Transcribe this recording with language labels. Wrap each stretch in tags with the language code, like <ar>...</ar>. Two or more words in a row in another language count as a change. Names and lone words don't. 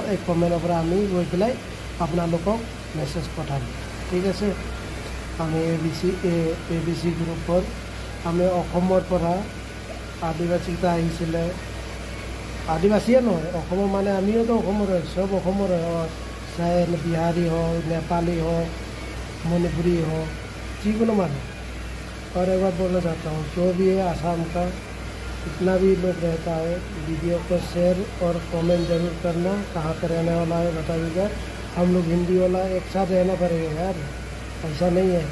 <as>এই কমেণ্টৰ পৰা আমি গৈ পেলাই আপোনালোকক মেছেজ পঠাম ঠিক আছে। আমি ABC গ্ৰুপৰ আমি অসমৰ পৰা আদিবাসীকেইটা আহিছিলে, আদিবাসীয়ে নহয় অসমৰ মানে আমিওতো অসমৰ হয়, চব অসমৰ হয়,</as> <hi>চাहे बिहारी हो, नेपाली हो, मणिपुरी हो, जितने मानो। और एक बार बोलना चाहता हूँ जो भी है आसाम का जितना भी लोग रहता है वीडियो को शेयर और कमेंट जरूर करना। कहाँ पर रहने वाला है बताइएगा। हम लोग हिंदी वाला एक साथ रहना पड़ेगा यार, ऐसा नहीं है।</hi>